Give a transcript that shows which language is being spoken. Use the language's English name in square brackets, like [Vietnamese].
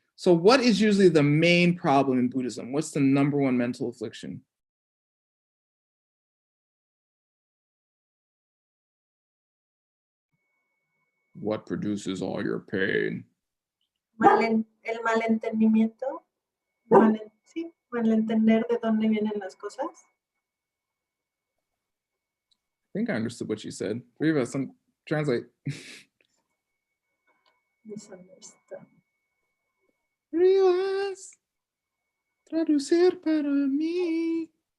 [English] So what is usually the main problem in Buddhism? What's the number one mental affliction? What produces all your pain? [Spanish] El malentendimiento. Sí, malentender de dónde vienen las cosas. [English] I think I understood what you said. Translate. Misunderstand. [Spanish] Rivas, traducir para mí.